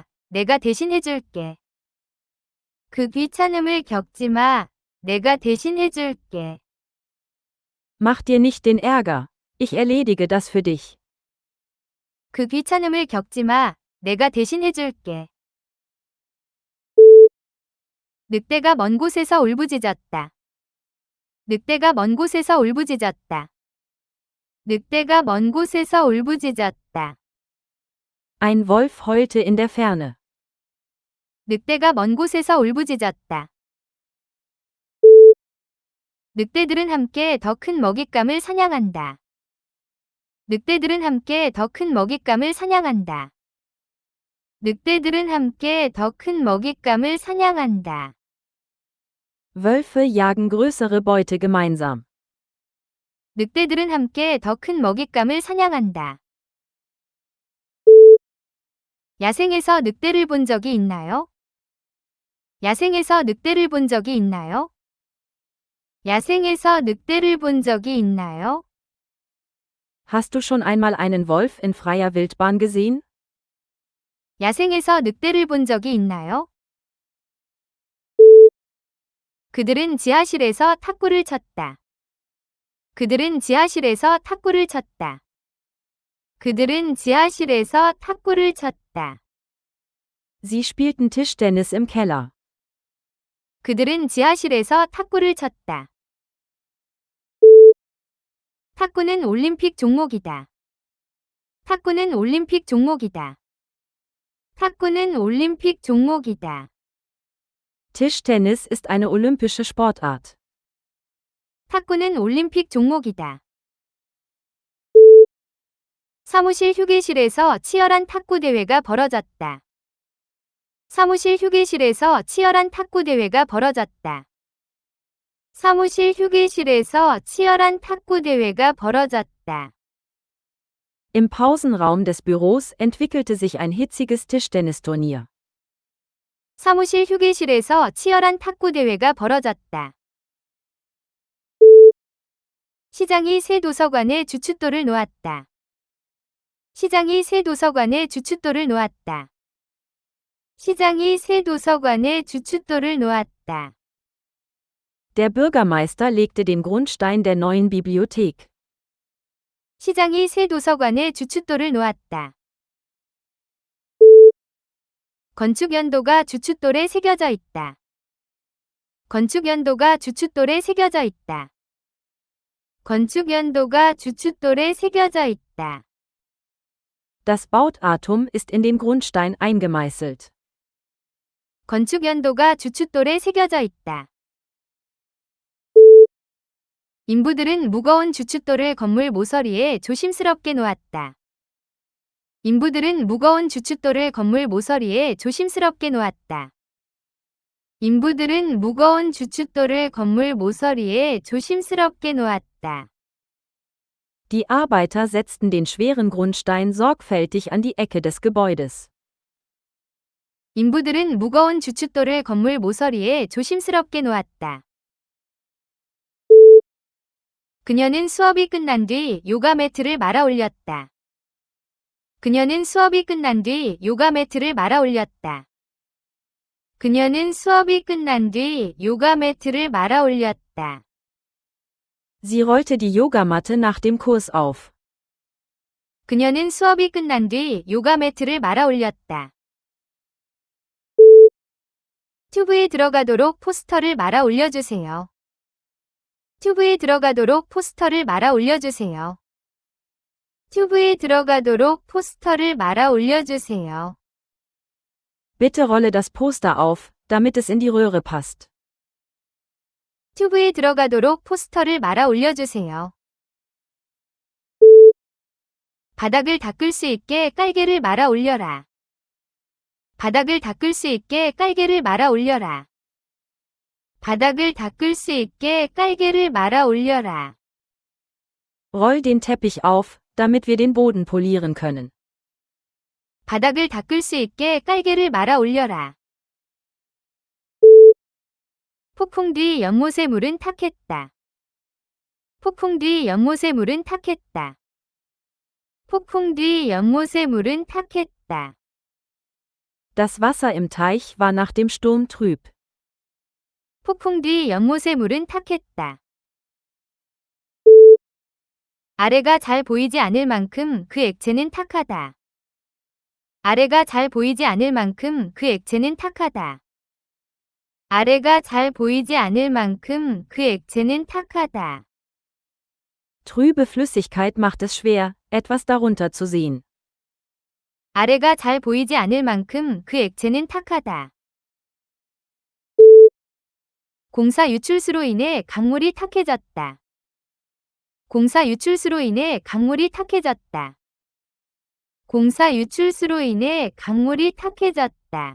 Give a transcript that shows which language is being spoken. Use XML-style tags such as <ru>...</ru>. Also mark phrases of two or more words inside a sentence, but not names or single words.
<ko>내가 대신 해줄게. 그 귀찮음을 겪지 마. 내가 대신 해줄게.</ko> <de>Mach dir nicht den Ärger. Ich erledige das für dich.</de> <ko>그 귀찮음을 겪지 마. 내가 대신 해줄게. 늑대가 먼 곳에서 울부짖었다. 늑대가 먼 곳에서 울부짖었다. 늑대가 먼 곳에서 울부짖었다.</ko> <de>Ein Wolf heulte in der Ferne.</de> <ko>늑대가 먼 곳에서 울부짖었다. 늑대들은 함께 더 큰 먹잇감을 사냥한다. 늑대들은 함께 더 큰 먹잇감을 사냥한다. 늑대들은 함께 더 큰 먹잇감을 사냥한다.</ko> <de>Wölfe jagen größere Beute gemeinsam.</de> <ko>늑대들은 함께 더 큰 먹잇감을 사냥한다. 야생에서 늑대를 본 적이 있나요? 야생에서 늑대를 본 적이 있나요? 야생에서 늑대를 본 적이 있나요?</ko> <de>Hast du schon einmal einen Wolf in freier Wildbahn gesehen?</de> <ko>야생에서 늑대를 본 적이 있나요? 그들은 지하실에서 탁구를 쳤다. 그들은 지하실에서 탁구를 쳤다. 그들은 지하실에서 탁구를 쳤다.</ko> <de>Sie spielten Tischtennis im Keller.</de> <ko>그들은 지하실에서 탁구를 쳤다. 탁구는 올림픽 종목이다. 탁구는 올림픽 종목이다. 탁구는 올림픽 종목이다.</ko> <de>Tischtennis ist eine olympische Sportart.</de> <ko>탁구는 올림픽 종목이다. 사무실 휴게실에서 치열한 탁구 대회가 벌어졌다. 사무실 휴게실에서 치열한 탁구 대회가 벌어졌다. 사무실 휴게실에서 치열한 탁구 대회가 벌어졌다.</ko> <de>Im Pausenraum des Büros entwickelte sich ein hitziges Tischtennisturnier.</de> <ko>사무실 휴게실에서 치열한 탁구 대회가 벌어졌다. 시장이 새 도서관에 주춧돌을 놓았다. 시장이 새 도서관에 주춧돌을 놓았다. 시장이 새 도서관에 주춧돌을 놓았다.</ko> <de>Der Bürgermeister legte den Grundstein der neuen Bibliothek.</de> <ko>시장이 새 도서관에 주춧돌을 놓았다. 건축연도가 주춧돌에 새겨져 있다. 건축연도가 주춧돌에 새겨져 있다. 건축연도가 주춧돌에 새겨져 있다.</ko> <de>Das Baudatum ist in den Grundstein eingemeißelt.</de> <ko>건축연도가 주춧돌에 새겨져 있다. 인부들은 무거운 주춧돌을 건물 모서리에 조심스럽게 놓았다. 인부들은 무거운 주춧돌을 건물 모서리에 조심스럽게 놓았다. 인부들은 무거운 주춧돌을 건물 모서리에 조심스럽게 놓았다.</ko> <de>Die Arbeiter setzten den schweren Grundstein sorgfältig an die Ecke des Gebäudes.</de> <ko>인부들은 무거운 주춧돌을 건물 모서리에 조심스럽게 놓았다. 그녀는 수업이 끝난 뒤 요가 매트를 말아 올렸다. 그녀는 수업이 끝난 뒤 요가 매트를 말아 올렸다. 그녀는 수업이 끝난 뒤 요가 매트를 말아 올렸다.</ko> <de>Sie rollte die Yogamatte nach dem Kurs auf.</de> <ko>그녀는 수업이 끝난 뒤 요가 매트를 말아 올렸다. 튜브에 들어가도록 포스터를 말아 올려주세요. 튜브에 들어가도록 포스터를 말아 올려주세요. 튜브에 들어가도록 포스터를 말아 올려주세요.</ko> <de>Bitte rolle das Poster auf, damit es in die Röhre passt.</de> <ko>튜브에 들어가도록 포스터를 말아 올려주세요. 바닥을 닦을 수 있게 깔개를 말아 올려라. 바닥을 닦을 수 있게 깔개를 말아 올려라. 바닥을 닦을 수 있게 깔개를 말아 올려라.</ko> <de>Roll den Teppich auf, damit wir den Boden polieren können.</de> <ko>바닥을 닦을 수 있게 깔개를 말아 올려라. 폭풍 뒤 연못의 물은 탁했다. 폭풍 뒤 연못의 물은 탁했다. 폭풍 뒤 연못의 물은 탁했다.</ko> <de>Das Wasser im Teich war nach dem Sturm trüb.</de> <ko>폭풍 뒤 연못의 물은 탁했다. 아래가 잘 보이지 않을 만큼 그 액체는 탁하다. 아래가 잘 보이지 않을 만큼 그 액체는 탁하다. 아래가 잘 보이지 않을 만큼 그 액체는 탁하다.</ko> <de>Trübe Flüssigkeit macht es schwer, etwas darunter zu sehen.</de> <ko>아래가 잘 보이지 않을 만큼 그 액체는 탁하다. 공사 유출수로 인해 강물이 탁해졌다. 공사 유출수로 인해 강물이 탁해졌다. 공사 유출수로 인해 강물이 탁해졌다.</ko>